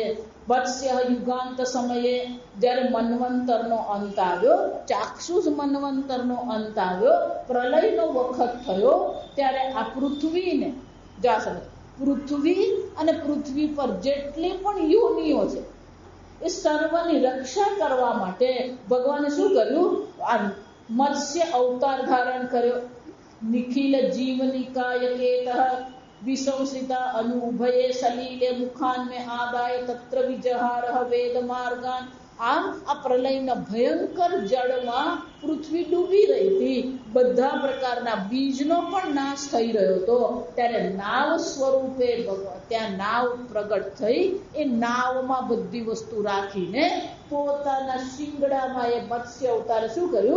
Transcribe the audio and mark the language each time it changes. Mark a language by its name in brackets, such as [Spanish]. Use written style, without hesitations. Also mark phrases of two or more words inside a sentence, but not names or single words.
[Gujarati] વત્સ્ય યુગાંત સમયે જ્યારે મન્વંતરનો અંત આવ્યો, ચાક્ષુષ મન્વંતરનો અંત આવ્યો, પ્રલયનો વખત થયો, ત્યારે આ પૃથ્વીને પૃથ્વી અને પૃથ્વી પર જેટલી પણ યોનિઓ છે એ સર્વની રક્ષા કરવા માટે ભગવાને શું કર્યું? આ મત્સ્ય અવતાર ધારણ કર્યો. [Sanskrit] નિખિલ જીવનિકાય કેત વિસંસિતા અનુભયે સલીલે મુખાન में आदाय तत्र विजहार वेद मार्गान. [Gujarati] આમ આ પ્રલયના ભયંકર જળમાં પૃથ્વી ડૂબી રહી હતી. બધા પ્રકારના બીજનો પણ નાશ થઈ રહ્યો હતો. ત્યારે નાવ સ્વરૂપે ત્યાં નાવ પ્રગટ થઈ. એ નાવમાં બધી વસ્તુ રાખીને પોતાના શિંગડામાં એ મત્સ્ય અવતારે શું કર્યું?